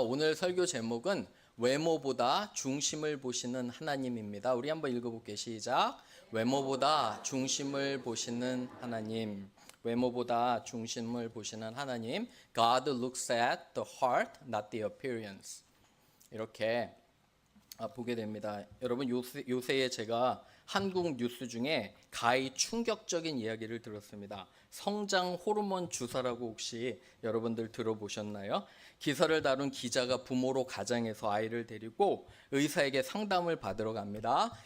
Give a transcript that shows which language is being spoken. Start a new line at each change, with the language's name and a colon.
Korean: 오늘 설교 제목은 외모보다 중심을 보시는 하나님입니다. 우리 한번 읽어볼게요. 시작. 외모보다 중심을 보시는 하나님. 외모보다 중심을 보시는 하나님.
English: God looks at the heart, not the appearance.
Korean: 이렇게 보게 됩니다. 여러분 요새에 제가 한국 뉴스 중에 가히 충격적인 이야기를 들었습니다. 성장 호르몬 주사라고 혹시 여러분들 들어보셨나요? 기사를 다룬 기자가 부모로 가정에서 아이를 데리고 의사에게 상담을 받으러 갑니다.